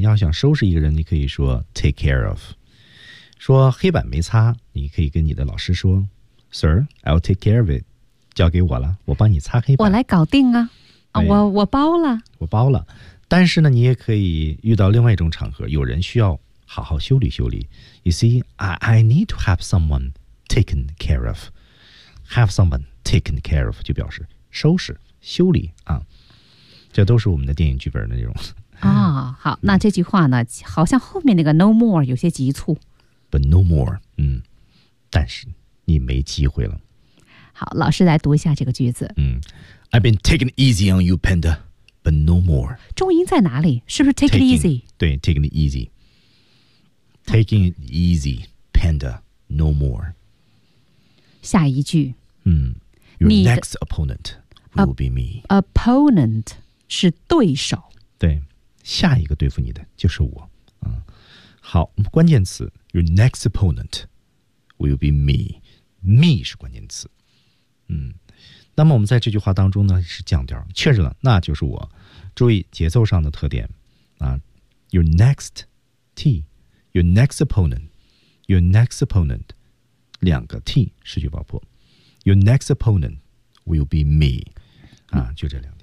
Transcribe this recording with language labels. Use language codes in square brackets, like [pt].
[zh] 要想收拾一个人，你可以说 take care of。说黑板没擦，你可以跟你的老师说 [en] Sir, I'll take care of it， [zh] 交给我了，我帮你擦黑板，我来搞定啊，我包了，我包了。但是呢，你也可以遇到另外一种场合，有人需要好好修理修理。 [en] You see, I need to have someone taken care of. Have someone taken care of [zh] 就表示收拾修理啊，这都是我们的电影剧本的内容。哦，好，那这句话呢，好像后面那个 no more 有些急促。 [en] But no more， [zh] 但是你没机会了。好，老师来读一下这个句子。 [en] I've been taking it easy on you, panda, but no more。 [zh] 重音在哪里？是不是 take it easy？ [en] 对 ，taking it easy。Taking it easy, panda, no more。 [zh] 下一句。 [en] Your next opponent will be me. [zh] Opponent。 是对手，对，下一个对付你的就是我。好，关键词 [en] Your next opponent will be me. [zh] Me 是关键词。那么我们在这句话当中呢是降调，确认了那就是我。注意节奏上的特点啊， Your next T, [en] Your next opponent, Your next opponent, [zh] 两个 T 失去爆破。 [en] Your next opponent will be me. [zh] 就这两个